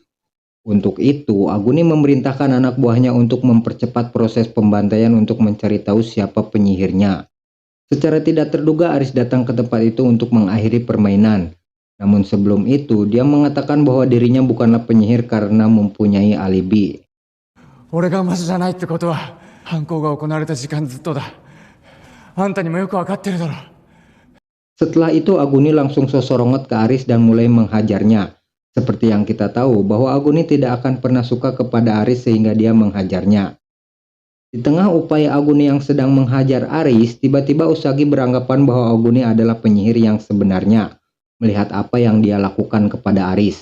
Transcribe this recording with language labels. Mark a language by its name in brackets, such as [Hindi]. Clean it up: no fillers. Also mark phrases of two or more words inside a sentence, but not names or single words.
[Indonesian] Untuk itu, Aguni memerintahkan anak buahnya untuk mempercepat proses pembantaian untuk mencari tahu siapa penyihirnya. Secara tidak terduga, Aris datang ke tempat itu untuk mengakhiri permainan. Namun sebelum itu, dia mengatakan bahwa dirinya bukanlah penyihir karena mempunyai alibi. [Japanese] 俺が魔女じゃないってことは、犯行が行われた時間ずっとだ。あんたにもよくわかってるだろ。 [Indonesian] Setelah itu Aguni langsung sosorongot ke Aris dan mulai menghajarnya. Seperti yang kita tahu bahwa Aguni tidak akan pernah suka kepada Aris sehingga dia menghajarnya. Di tengah upaya Aguni yang sedang menghajar Aris, tiba-tiba Usagi beranggapan bahwa Aguni adalah penyihir yang sebenarnya, melihat apa yang dia lakukan kepada Aris.